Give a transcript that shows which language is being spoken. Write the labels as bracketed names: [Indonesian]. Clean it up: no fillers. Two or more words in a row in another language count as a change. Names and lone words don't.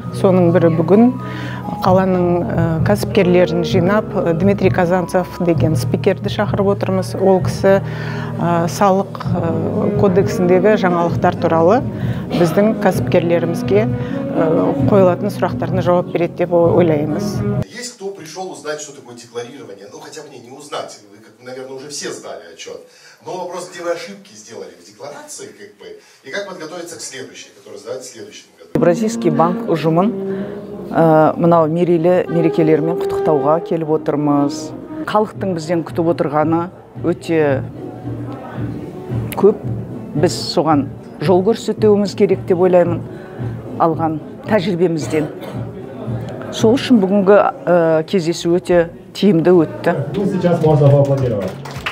[Kazakh] Соның бірі бүгін қаланың кәсіпкерлерін жинап, Дмитрий Казанцев деген спикерді шақырып отырмыз. Ол кісі салық кодексіндегі жаңалықтар туралы біздің кәсіпкерлерімізге қойылатын сұрақтарына жауап береді деп ойлаймыз. [Russian] Есть кто пришел узнать, что такое декларирование? Ну, хотя бы не узнать. Вы, наверное, уже все сдали отчет. Но вопрос, где вы ошибки сделали в декларации, и как подготовиться к следующей, которая сдать в следующем году. [Kazakh] Евразийский банк ұжымын мынау мерекелермен құттықтауға келіп отырмыз. Халықтың бізден күтіп отырғаны өте көп. Біз соған жол көрсетуіміз керек деп ойлаймын, алған тәжірибемізден. Сол үшін бүгінгі кездесу өте тиімді өтті. [Russian] Сейчас можно поаплодировать.